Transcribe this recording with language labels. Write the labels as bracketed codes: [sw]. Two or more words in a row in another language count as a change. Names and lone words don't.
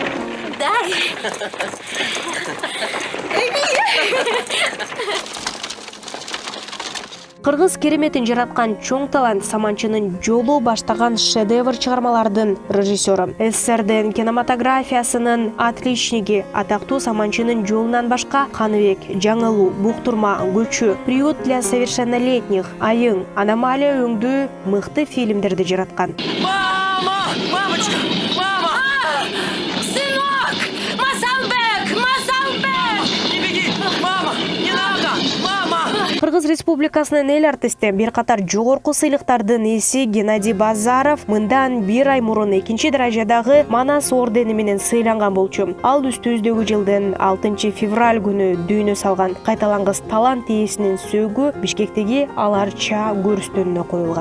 [ky] Кыргыз кереметин жараткан чоң талант Саманчынын жолу баштаган шедевр чыгармалардын режиссеру. СССРдин кинематографиясынын отличниги атактуу Саманчынын жолунан башка Каныбек, Жаңылуу, Буктурма, Көчү, Приют для совершеннолетних, Айың, Аномалия өңдүү мыкты фильмдерди жараткан. [ru] Мама! Мамочка! Мама! Сынок! Масалбек! Масалбек! Не беги! Мама! Не надо! Мама! [ky] Кыргыз Республикасынын эл артисти бир катар жогорку сыйлыктардын ээси Геннадий Базаров мындан бир ай мурун 2-чи даражадагы Манас ордени менен сыйланган болчу. Ал үстүбүздөгү жылдын 6 февраль күнү дүйнө салган кайталангыс талант ээсинин сөөгү Бишкектеги Аларча көрүстөнүнө коюлган.